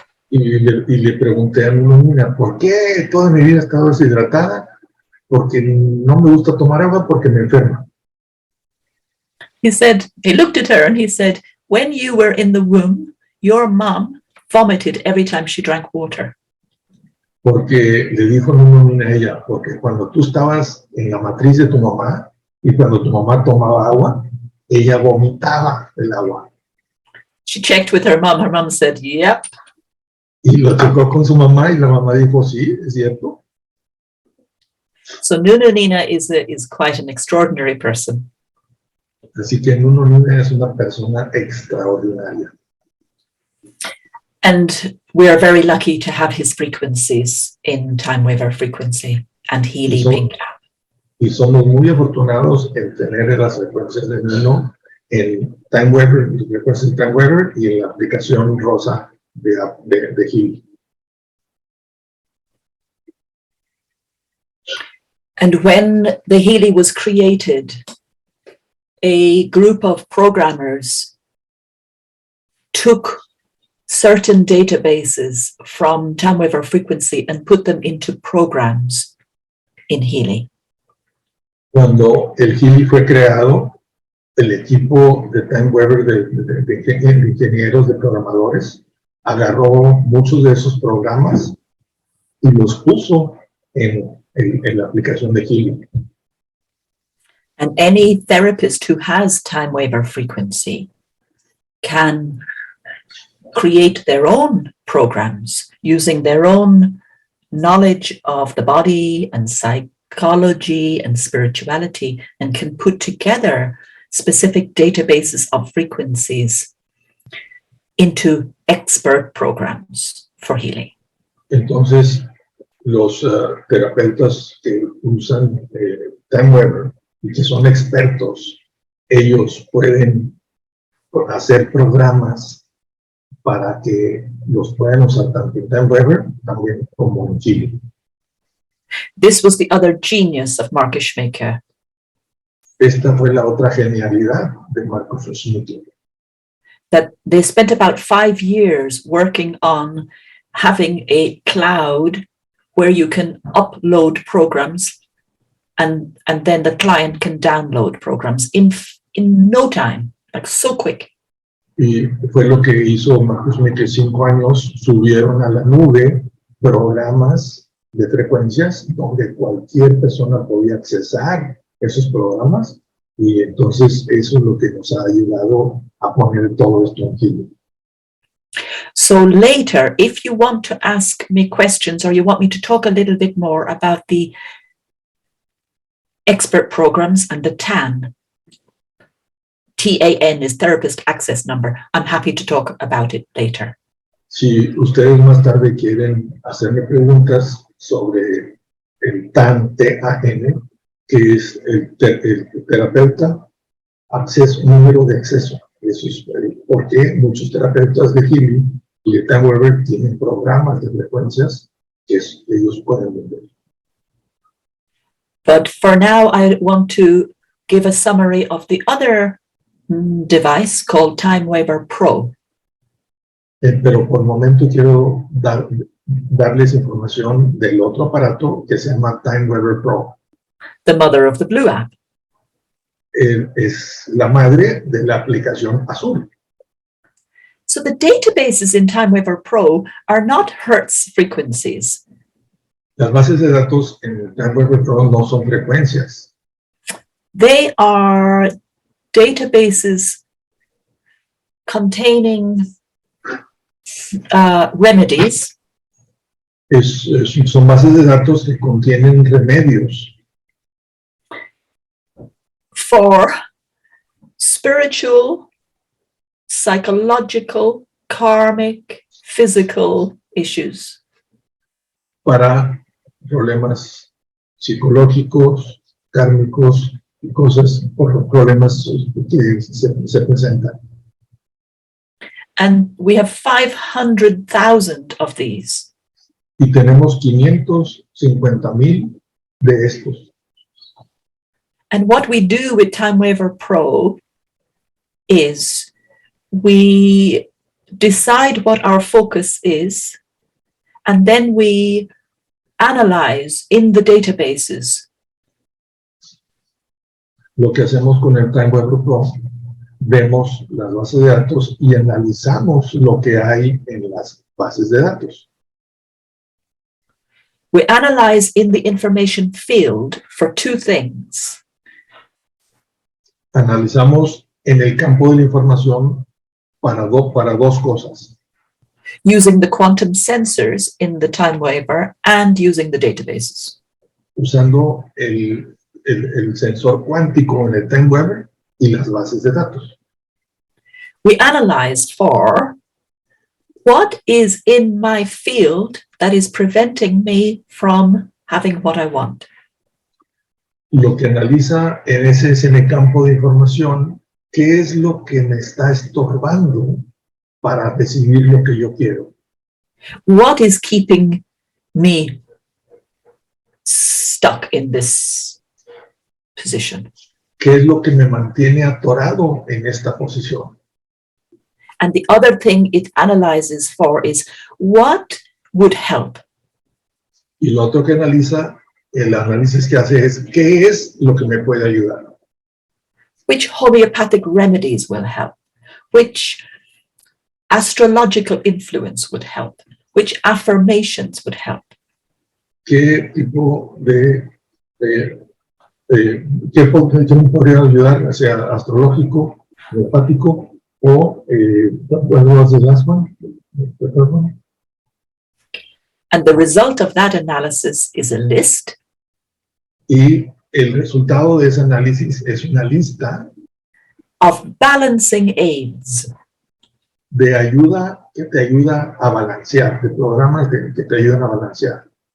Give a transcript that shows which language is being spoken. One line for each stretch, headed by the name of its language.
Spanish: Y le pregunté a Nuno Nina, ¿por qué toda mi vida he estado deshidratada? Porque no me gusta tomar agua porque me enferma.
English: He looked at her and he said, "When you were in the womb, your mom vomited every time she drank water."
Spanish: Porque le dijo Nuno Nina a ella, porque cuando tú estabas en la matriz de tu mamá y cuando tu mamá tomaba agua, ella vomitaba el agua.
English: She checked with her mom. Her mom said, "Yep."
Spanish: Y lo checó con su mamá y la mamá dijo, sí, es cierto.
English: So Nuno Nina is quite an extraordinary person.
Spanish: Así que Nuno Nina es una persona extraordinaria.
English: And we are very lucky to have his frequencies in Time Waver Frequency and Healy Pink app.
Spanish: Y somos muy afortunados en tener las frecuencias de Nuno en Time Waver, frecuencias de Time Waver y en la aplicación rosa de Healy.
English: And when the Healy was created, a group of programmers took certain databases from Time Waver Frequency and put them into programs in Healy.
Spanish: Cuando el Healy fue creado, el equipo de Time Waver de ingenieros, de programadores, agarró muchos de esos programas y los puso en la aplicación de Healy.
English: And any therapist who has Time Waver Frequency can create their own programs using their own knowledge of the body and psychology and spirituality, and can put together specific databases of frequencies into expert programs for healing.
Spanish: Entonces, los terapeutas que usan Time Weaver y que son expertos, ellos pueden hacer programas para que los puedan usar tanto en Time Weaver también como en Chile.
English: This was the other genius of Marcus Schmecker.
Spanish: Esta fue la otra genialidad de Marcus Schmecker.
English: That they spent about 5 years working on having a cloud where you can upload programs and then the client can download programs in no time, like so quick.
Spanish: Y fue lo que hizo Marcus Schmecker. 5 años subieron a la nube programas de frecuencias donde cualquier persona podía accesar esos programas, y entonces eso es lo que nos ha ayudado a poner todo esto en Chile.
English: So later, if you want to ask me questions or you want me to talk a little bit more about the expert programs and the TAN is Therapist Access Number, I'm happy to talk about it later.
Spanish: Si ustedes más tarde quieren hacerme preguntas sobre el TAN, T-A-N, que es el terapeuta número de acceso. Eso es porque muchos terapeutas de healing y de Time Weaver tienen programas de frecuencias que ellos pueden vender.
English: But for now, I want to give a summary of the other device called Time Weaver Pro.
Spanish: Pero por el momento quiero darles información del otro aparato que se llama Time Weaver Pro.
English: The mother of the Blue app.
Spanish: Es la madre de la aplicación azul.
English: So the databases in Time Weaver Pro are not Hertz frequencies.
Spanish: Las bases de datos en el Time Weaver Pro no son frecuencias.
English: They are databases containing remedies.
Spanish: Son bases de datos que contienen remedios
English: for spiritual, psychological, karmic, physical issues.
Spanish: Para problemas psicológicos, kármicos y problemas que se presentan.
English: And we have 500,000 of these.
Spanish: Y tenemos 550,000 de estos.
English: And what we do with Time Weaver Pro is we decide what our focus is, and then we analyze in the databases.
Spanish: Lo que hacemos con el Time Weaver Pro, vemos las bases de datos y analizamos lo que hay en las bases de datos.
English: We analyze in the information field for 2 things.
Spanish: Analizamos en el campo de la información para dos cosas.
English: Using the quantum sensors in the Time Weaver and using the databases.
Spanish: Usando el sensor cuántico en el Time Weaver y las bases de datos.
English: We analyzed for what is in my field that is preventing me from having what I want.
Spanish: Lo que analiza ese es en el campo de información, qué es lo que me está estorbando para recibir lo que yo quiero.
English: What is keeping me stuck in this position?
Spanish: ¿Qué es lo que me mantiene atorado en esta posición?
English: And the other thing it analyzes for is what would help.
Spanish: Y lo otro que analiza, el análisis que hace es qué es lo que me puede ayudar.
English: Which homeopathic remedies will help? Which astrological influence would help? Which affirmations would help?
Spanish: ¿Qué tipo qué me podría ayudar, ya sea astrológico, homeopático o
English: what was the last one? And the result of that analysis is a list.
Spanish: Y el resultado de ese análisis es una lista
English: of balancing aids.
Spanish: de ayuda que te ayuda a balancear, de programas que te ayudan a balancear.